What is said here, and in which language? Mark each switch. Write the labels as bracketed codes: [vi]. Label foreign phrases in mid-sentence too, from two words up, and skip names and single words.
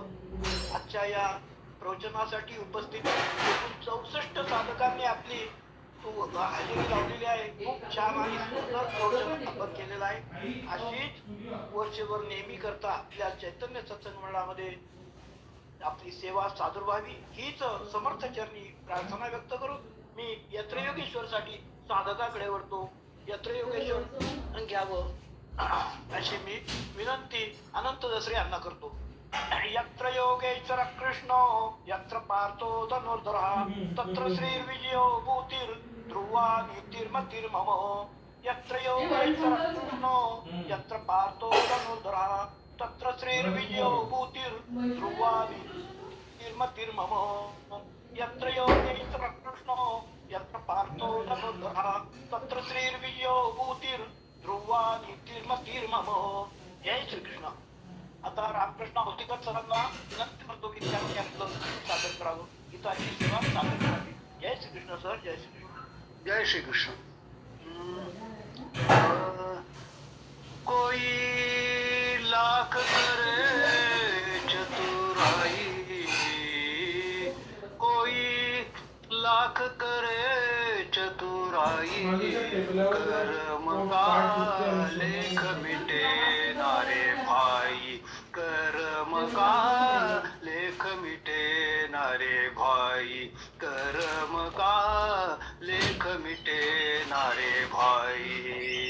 [mr] आजच्या या प्रवचनासाठी उपस्थित 64 साधकांनी आपली हजेरी लावलेली आहे. खूप छान आणि सुंदर प्रवचन आपण केलेलं आहे. अशीच वर्षभर नेहमी करता आपल्या चैतन्य सत्संग मंडळामध्ये आपली सेवा सादर व्हावी हीच समर्थ चरणी प्रार्थना व्यक्त करून मी यत्र योगेश्वरसाठी साधकाकडे वळतो. यत्र योगेश्वर घ्यावं अशी मी विनंती अनंत दसरे यांना करतो. [sa] यत्र योगेश्वर कृष्ण यत्र पार्थो धनुर्धरः तत्र श्रीर्विजयो भूतिर् ध्रुवा नीतिर्मतिर्मम. यत्र योगेश्वर कृष्ण यत्र पार्थो धनुर्धरः तत्र श्रीर्विजयो भूतिर् ध्रुवा नीतिर्मतिर्मम. यत्र योगेश्वर कृष्ण यत्र पार्थो धनुर्धरः तत्र श्रीर्विजयो भूतिर् ध्रुवा नीतिर्मतिर्मम. [mr] जय श्रीकृष्ण. आता रामकृष्ण होतीकर सरांना विनंती करतो की त्यांनी आपलं सादर करावं, गीताची सेवा सादर करावी. जय श्रीकृष्ण सर. जय श्रीकृष्ण. जय श्रीकृष्ण. [hi] कोई लाख करे चतुराई, कोई लाख करे चतुराई, कर्म का लेख मिटे नारे भाई, कर्म का लेख मिटे नारे भाई, कर्म का लेख मिटे नारे भाई.